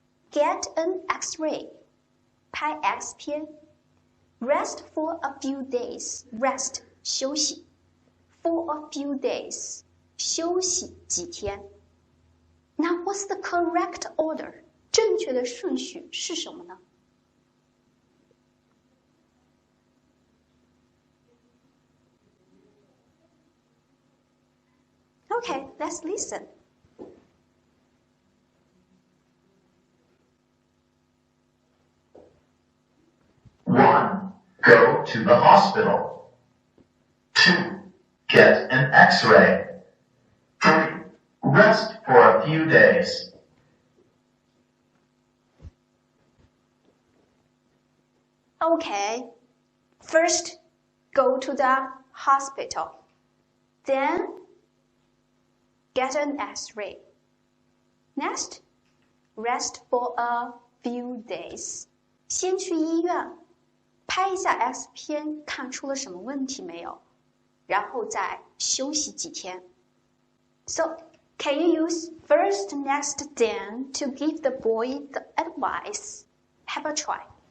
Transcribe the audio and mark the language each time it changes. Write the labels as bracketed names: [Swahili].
[English] Get an X-ray. [Chinese] 拍 X 片。 [English] Rest for a few days. Rest 休息。 For a few days. [Chinese] 休息几天。 [English] Now, what's the correct order? [Chinese] 正确的顺序是什么呢？ [English] Okay, let's listen. One, go to the hospital. 2, get an X-ray. 3, rest for a few days. Okay, first, go to the hospital. Then, get an X-ray. Next, rest for a few days. [Chinese] 先去医院，拍一下 X 片，看出了什么问题没有？然后再休息几天。 [English] So, can you use first, next, then to give the boy the advice? Have a try.